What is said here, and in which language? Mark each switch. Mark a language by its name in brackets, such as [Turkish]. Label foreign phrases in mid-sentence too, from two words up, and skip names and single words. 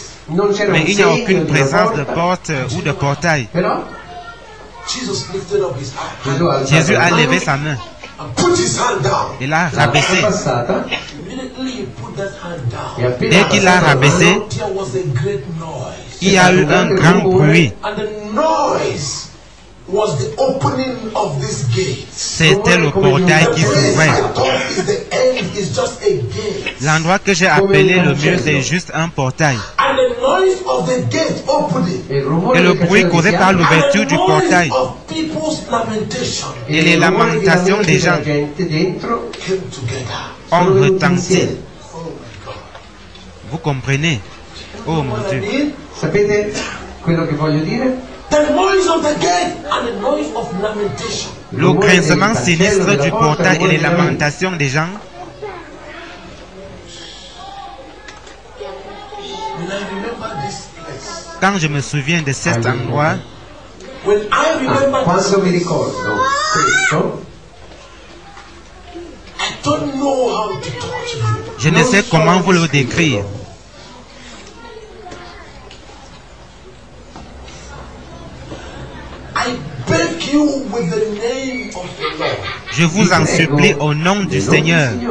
[French] Mais il n'y a aucune présence de porte ou de portail. [English] Jesus lifted up his hand [French] Jésus a levé sa main. [English] and put his hand down. [French] Il a rabaissé. [English] Immediately he put that hand down. [French] Dès qu'il a rabaissé, [English] There was a great noise. [French] il y a eu un grand bruit. [English] And the noise was the opening of this gate. [French] C'était le portail qui s'ouvrait. L'endroit que j'ai appelé le mur, c'est juste un portail. Et le bruit causé par l'ouverture du portail et les lamentations des gens ont retenti. Vous comprenez? Oh mon Dieu. [Italian] Sapete quello che voglio dire? [French] Le grincement sinistre du portail et les lamentations des gens. Quand je me souviens de cet endroit, [Italian] Quando mi ricordo questo, [French] je ne sais comment vous le décrire. Je vous en supplie au nom du Seigneur.